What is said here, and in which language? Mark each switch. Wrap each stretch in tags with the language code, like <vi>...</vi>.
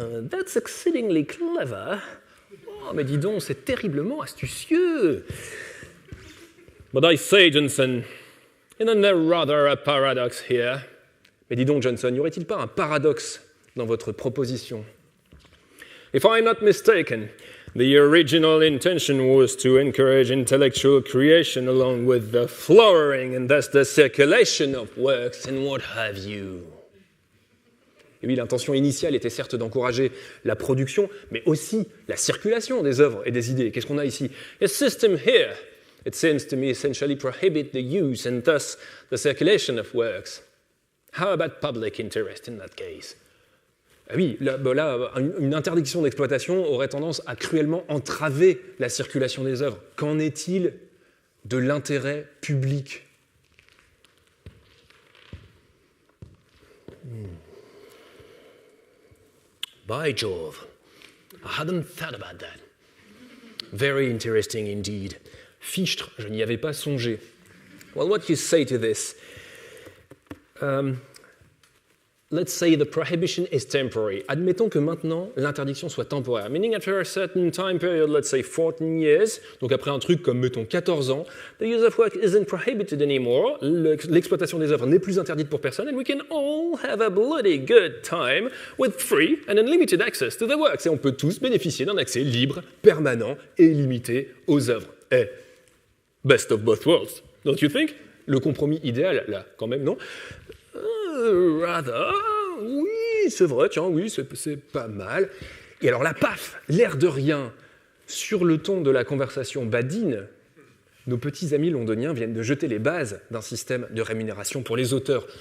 <en>That's exceedingly clever.</en> <fr>Oh, mais dis donc, c'est terriblement astucieux.</fr> <en>But I say, Johnson, isn't there rather a paradox here?</en> <fr>Mais dis donc, Johnson, n'y aurait-il pas un paradoxe dans votre proposition?</fr> <en>If I'm not mistaken, the original intention was to encourage intellectual creation along with the flowering and thus the circulation of works and what have you.</en> <fr>Et oui, l'intention initiale était certes d'encourager la production, mais aussi la circulation des œuvres et des idées. Qu'est-ce qu'on a ici?</fr> <en>A system here, it seems to me, essentially prohibit the use and thus the circulation of works. How about public interest in that case?</en> <fr>Ah oui, là, une interdiction d'exploitation aurait tendance à cruellement entraver la circulation des œuvres. Qu'en est-il de l'intérêt public?</fr> <en>By Jove, I hadn't thought about that. Very interesting indeed.</en> <fr>Fichtre, je n'y avais pas songé.</fr> <en>Well, what do you say to this? Let's say the prohibition is temporary.</en> <fr>Admettons que maintenant, l'interdiction soit temporaire.</fr> <en>Meaning after a certain time period, let's say 14 years,</en> <fr>donc après un truc comme, mettons, 14 ans,</fr> <en>the use of work isn't prohibited anymore,</en> <fr>l'exploitation des œuvres n'est plus interdite pour personne,</fr> <en>and we can all have a bloody good time with free and unlimited access to the works.</en> <fr>Et on peut tous bénéficier d'un accès libre, permanent et illimité aux œuvres.</fr> <en>Eh, best of both worlds, don't you think?</en> <fr>Le compromis idéal, là, quand même, non? Rather, oui, c'est vrai, tiens, oui, c'est pas mal. Et alors là, paf, l'air de rien, sur le ton de la conversation badine, nos petits amis londoniens viennent de jeter les bases d'un système de rémunération pour les auteurs.</fr>